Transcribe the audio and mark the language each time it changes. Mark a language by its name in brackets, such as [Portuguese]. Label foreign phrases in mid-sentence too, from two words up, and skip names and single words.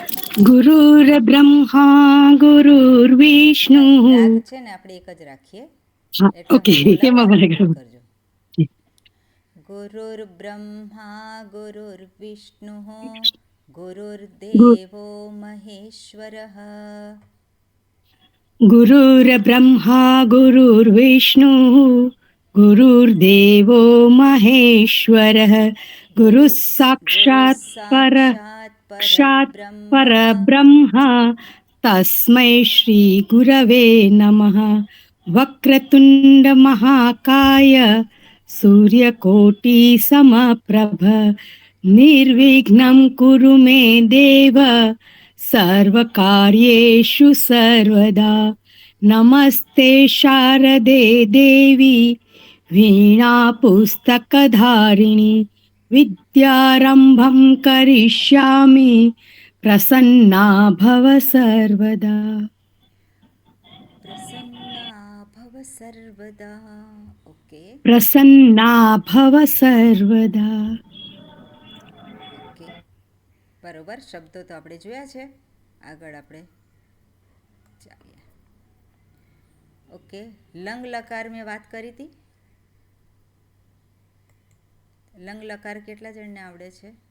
[Sanskrit] गुरुर्ब्रह्मा गुरुर्विष्णुः. [Gujarati] રાગ છે ને આપણે એક જ રાખીએ, એટલે ઓકે, હું બોલાવું એમાં आप મને રિપીટ કરજો। [Sanskrit] गुरुर्ब्रह्मा गुरुर्विष्णुः गुरुर्देवो महेश्वरः। गुरुर्ब्रह्मा गुरुर्विष्णुः गुरुर्देवो महेश्वरः. ગુરુ गुरुः સાક્ષાત साक्षात् સાક્ષાત परब्रह्म परब्रह्म तस्मै श्री गुरवे नमः. वक्रतुण्ड महाकाय सूर्यकोटि समप्रभ निर्विघ्नं कुरु मे देव सर्वकार्येषु सर्वदा. नमस्ते शारदे देवी वीणा पुस्तकधारिणी. विद्यारम्भं करिष्यामि प्रसन्ना भव सर्वदा. प्रसन्ना भव सर्वदा। ओके प्रसन्ना भव सर्वदा. [Gujarati] ઓકે, બરોબર। શબ્દો તો આપણે જોયા છે, આગળ આપણે ચાલીએ। ઓકે, લંગ લકાર મેં વાત કરી હતી। લંગ લકાર કેટલા જણને આવડે છે?